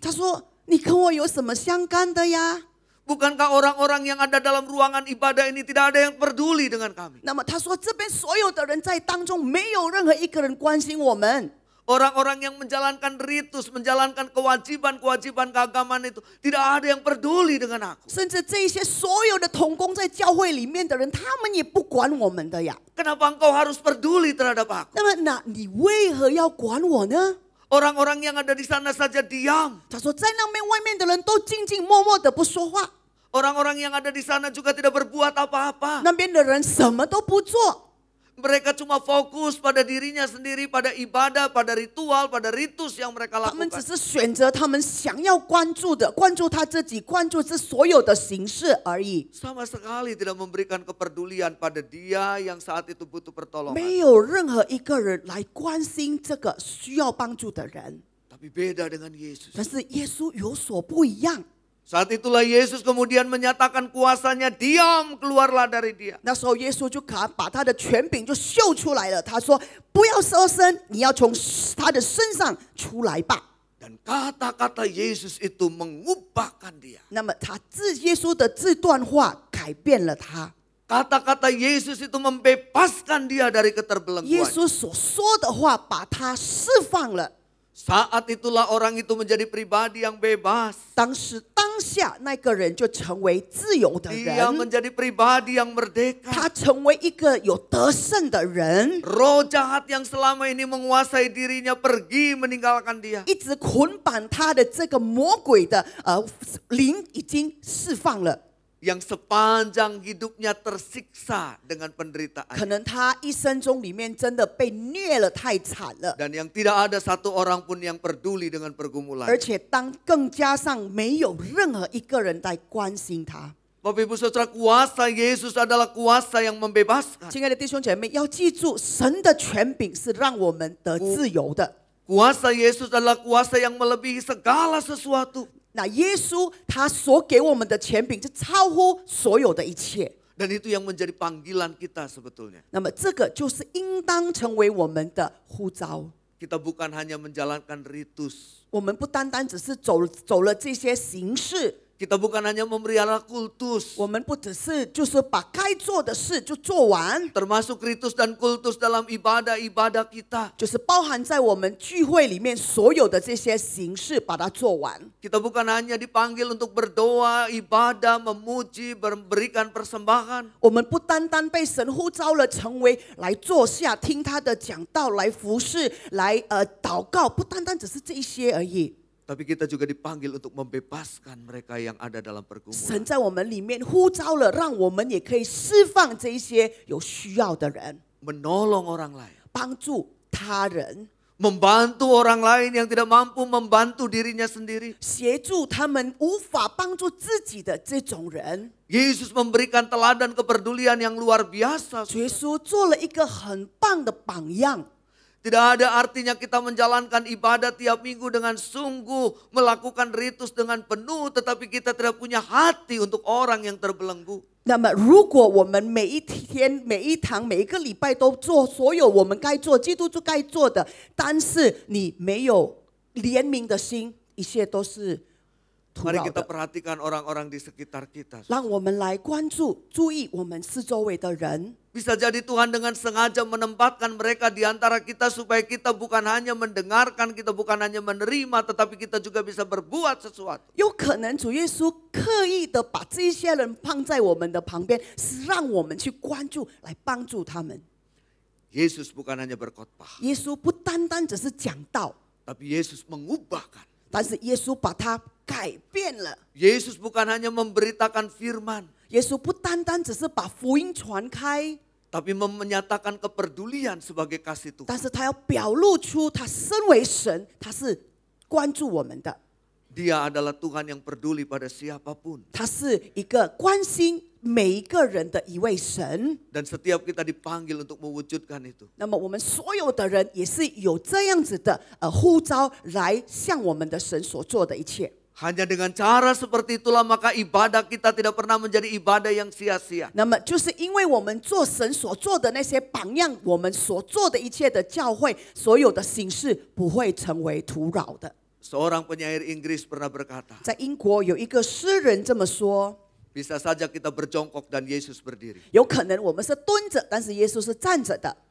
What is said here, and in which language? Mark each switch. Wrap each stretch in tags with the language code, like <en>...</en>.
<zh>他说：“你跟我有什么相干的呀？”</zh> <id>Bukankah orang-orang yang ada dalam ruangan ibadah ini tidak ada yang peduli dengan kami?</id> <zh>那么他说，这边所有的人在当中，没有任何一个人关心我们。</zh> <id>Orang-orang yang menjalankan ritus, menjalankan kewajiban-kewajiban keagamaan itu, tidak ada yang peduli dengan aku.</id> <zh>甚至这一些所有的同工在教会里面的人，他们也不管我们的呀。</zh> <id>Kenapa engkau harus peduli terhadap aku?</id> <zh>那么，你为何要管我呢？</zh> <id>Orang-orang yang ada di sana saja diam.</id> <zh>他说，在那边外面的人都静静默默的不说话，</zh> <id>Orang-orang yang ada di sana juga tidak berbuat apa-apa.</id> <zh>那边的人什么都不做。</zh> <id>Mereka cuma fokus pada dirinya sendiri, pada ibadah, pada ritual, pada ritus yang mereka</id> <zh>他们只</zh> <id>lakukan.</id> <zh>是选择他们想要关注的，关注他自己，关注这所有的形式而已，</zh> <id>Sama sekali tidak memberikan kepedulian pada dia yang saat itu butuh pertolongan.</id> <zh>没有任何一个人来关心这个需要帮助的人。</zh> <id>Tapi beda dengan Yesus.</id> <zh>但是耶稣有所不一样。</zh> <id>Saat itulah Yesus kemudian menyatakan kuasanya, diam, keluarlah dari dia.</id> <zh>那时候耶稣就把他的权柄就秀出来了。他说：“不要收身，你要从他的身上出来吧。”</zh> <id>Dan kata-kata Yesus itu mengubahkan dia.</id> <zh>那么耶稣的这段话改变了他。</zh> <id>Kata-kata Yesus itu membebaskan dia dari</id> <zh>耶</zh> <id>keterbelengguan.</id> <zh>稣所说的话把他释放了。</zh> <id>Saat itulah orang itu menjadi pribadi yang bebas.</id> <zh>当下那个人就成为自由的</zh> <id>Dia</id> <zh>人，</zh> <id>menjadi pribadi yang merdeka.</id> <zh>他成为一个有得胜的人。</zh> <id>Roh jahat yang selama ini menguasai dirinya pergi meninggalkan dia.</id> <zh>一直捆绑他的这个魔鬼的灵已经释放了。</zh> <id>Yang sepanjang hidupnya tersiksa dengan penderitaan.</id> <zh>可能他一生中里面真的被虐了太惨了，</zh> <id>Dan yang tidak ada satu orang pun yang peduli dengan pergumulan.</id> <zh>而且更加上没有任何一个人来关心他。</zh> <id>Bapak Ibu Saudara, kuasa Yesus adalah kuasa yang membebaskan.</id> <zh>亲爱的弟兄姐妹，要记住，神的权柄是让我们得自由的。</zh> <id>Kuasa Yesus adalah kuasa yang melebihi segala sesuatu.</id> <zh>那耶稣他所给我们的权柄，是超乎所有的一切。</zh> <id>Dan itu yang menjadi panggilan kita sebetulnya.</id> <zh>那么这个就是应当成为我们的呼召。</zh> <id>Kita bukan hanya menjalankan ritus.</id> <zh>我们不单单只是走了这些形式。</zh> <id>Kita bukan hanya memelihara kultus.</id> <zh>我们不只是就是把该做的事就做完，</zh> <id>Termasuk ritus dan kultus dalam ibadah-ibadah kita.</id> <zh>就是包含在我们聚会里面所有的这些形式，把它做完。</zh> <id>Kita bukan hanya dipanggil untuk berdoa, ibadah, memuji, memberikan persembahan.</id> <zh>我们不单单被神呼召了，成为来坐下听他的讲道，来服侍，来祷告，不单单只是这一些而已。</zh> <id>Tapi kita juga dipanggil untuk membebaskan mereka yang ada dalam</id> <zh>神在我们里面呼召了，让我们也可以释放这一些有需要的人，</zh> <id>Menolong orang lain.</id> <zh>帮助他人，</zh> <id>Membantu orang lain yang tidak mampu membantu dirinya sendiri.</id> <zh>协助他们无法帮助自己的这种人。</zh> <id>Yesus memberikan teladan kepedulian yang luar biasa.</id> <zh>耶稣做了一个很棒的榜样。</zh> <id>Tidak ada artinya kita menjalankan ibadah tiap minggu dengan sungguh, melakukan ritus dengan penuh, tetapi kita tidak punya hati untuk orang yang terbelenggu.</id> <zh>那么，如果我们每一天、每一堂、每一个礼拜都做所有我们该做、基督徒该做的，但是你没有怜悯的心，一切都是徒</zh> <id>Mari</id> <zh>劳</zh> <id>kita</id> <zh>的。</zh> <id>perhatikan orang-orang di sekitar kita.</id> <zh>让我们来关注、注意我们四周围的人。</zh> <id>Bisa jadi Tuhan dengan sengaja menempatkan mereka di antara kita supaya kita bukan hanya mendengarkan, kita bukan hanya menerima, tetapi kita juga bisa berbuat sesuatu.</id> <zh>有可能主耶稣刻意的把这些人放在我们的旁边，是让我们去关注，来帮助他们。</zh> <id>Yesus bukan hanya berkhotbah,</id> <zh>耶稣不单单只是讲道，</zh> <id>tapi Yesus mengubahkan.</id> <zh>但是耶稣把它改变了。</zh> <id>Yesus bukan hanya memberitakan firman,</id> <zh>耶稣不单单只是把福音传开，</zh> <id>tapi menyatakan kepedulian sebagai kasih</id> <zh>但</zh> <id>Tuhan.</id> <zh>是他要表露出他身为神，他是关注我们的，</zh> <id>Dia adalah Tuhan yang peduli pada siapapun.</id> <zh>他是一个关心每一个人的一位神。</zh> <id>Dan setiap kita dipanggil untuk mewujudkan itu.</id> <zh>那么我们所有的人也是有这样子的呼召，来向我们的神所做的一切。</zh> <id>Hanya dengan cara seperti itulah maka ibadah kita tidak pernah menjadi ibadah yang sia-sia.</id> <zh>那么就是因为我们做神所做的那些榜样，我们所做的一切的教会，所有的形式不会成为徒劳的。</zh> <id>Seorang penyair Inggris pernah berkata,</id> <zh>在英国有一个诗人这么说：</zh> <id>bisa saja kita berjongkok dan Yesus berdiri.</id> <zh>有可能我们是蹲着，但是耶稣是站着的。</zh>